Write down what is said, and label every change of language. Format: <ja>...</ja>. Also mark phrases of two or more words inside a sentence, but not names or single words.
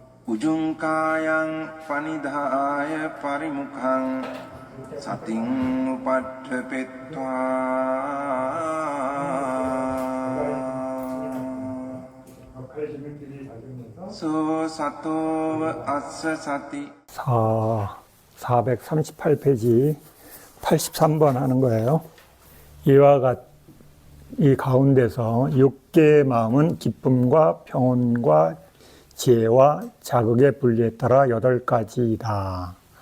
<pi>උජුංකායං පනිදාය පරිමුඛං සතින් උපට්ඨපෙත්වා 소 සතෝව අස්ස සති</pi> <ko>438페이지 83번 하는 거예요. 이와 같이 이 가운데서 6개의 마음은 기쁨과 평온과 지혜와 자극의 분리에 따라 8가지이다.</ko>